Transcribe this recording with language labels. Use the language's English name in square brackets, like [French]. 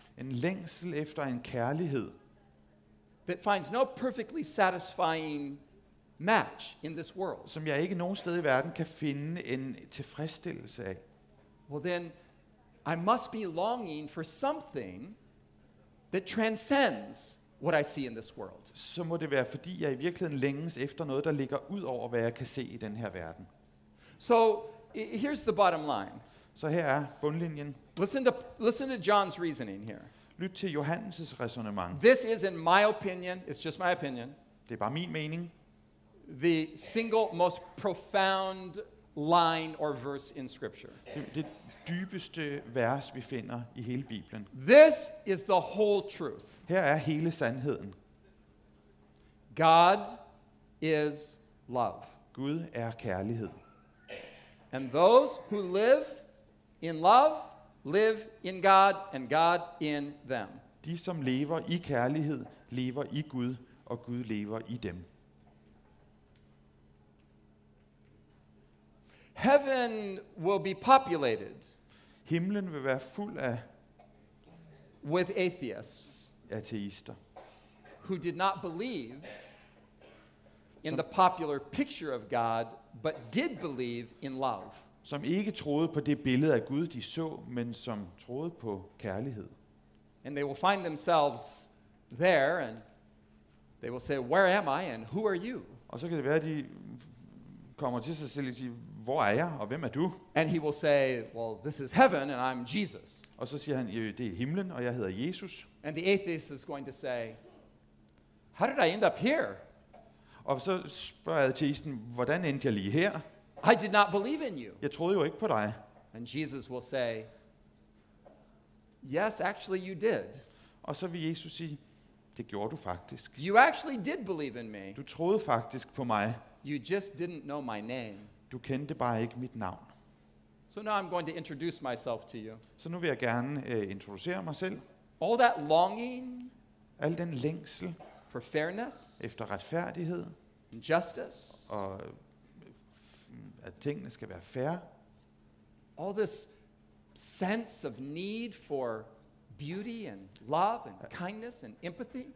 [Danish] en længsel efter en kærlighed, [English] that finds no perfectly satisfying match in this world, [Danish] som jeg ikke nogen sted i verden kan finde en tilfredsstillelse af, [English] well then I must be longing for something that transcends what I see in this world. [Danish] så må det være, fordi jeg i virkeligheden længes efter noget, der ligger ud over, hvad jeg kan se i den her verden. [English] So here's the bottom line. [Danish] Så her er bundlinjen. [English] Listen to John's reasoning here. [Danish] Lyt til Johannes' ræsonnement. [English] This is, in my opinion, it's just my opinion, [Danish] Det er bare min mening. [English] the single most profound line or verse in Scripture. [Danish] Det dybeste vers, vi finder i hele Bibelen. [English] This is the whole truth. [Danish] Her er hele sandheden. [English] God is love. [Danish] Gud er kærlighed. [English] And those who live in love live in God and God in them. [Danish] De, som lever i kærlighed, lever i Gud, og Gud lever i dem. [English] Heaven will be populated [Danish] Himlen vil være fuld af [English] with atheists [Danish] ateister, [English] who did not believe in the popular picture of God, but did believe in love. [Danish] som ikke troede på det billede af Gud, de så, men som troede på kærlighed. [English] And they will find themselves there, and they will say, where am I, and who are you? [Danish] Og så kan det være, at de kommer til sig selv og siger, hvor er jeg, og hvem er du? [English] And he will say, well, this is heaven, and I'm Jesus. [Danish] Og så siger han, det er himlen, og jeg hedder Jesus. [English] And the atheist is going to say, how did I end up here? [Danish] Og så spørger ateisten, hvordan endte jeg lige her? [English] I did not believe in you. [Danish] Jeg troede jo ikke på dig. [English] And Jesus will say, yes, actually you did. [Danish] Og så vil Jesus sige, det gjorde du faktisk. [English] You actually did believe in me. [Danish] Du troede faktisk på mig. [English] You just didn't know my name. [Danish] Du kendte bare ikke mit navn. [English] So now I'm going to introduce myself to you. [Danish] Så nu vil jeg gerne introducere mig selv. [English] All that longing [Danish] Al den længsel [English] for fairness [Danish] efter retfærdighed, [English] and justice, [Danish] og at tingene skal være fair. [English] all this sense of need for beauty and love and kindness and empathy,